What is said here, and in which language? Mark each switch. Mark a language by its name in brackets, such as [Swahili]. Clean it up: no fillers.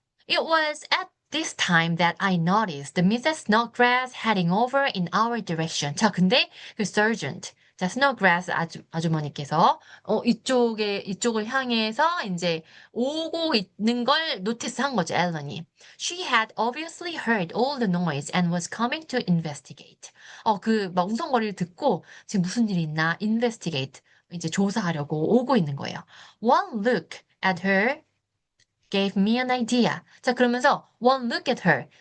[English] It was at this time that I noticed Mrs. Snodgrass heading over in our direction. [Korean] 자, 근데 그 sergeant, 자, Snodgrass 아주머니께서 이쪽을 향해서 이제 오고 있는 걸 노티스한 거죠, 앨런이. [English] She had obviously heard all the noise and was coming to investigate. [Korean] 막 웅성거리를 듣고 지금 무슨 일이 있나 investigate 이제 조사하려고 오고 있는 거예요. [English] One look at her gave me an idea. [Korean] 자, 그러면서 [English] one look at her.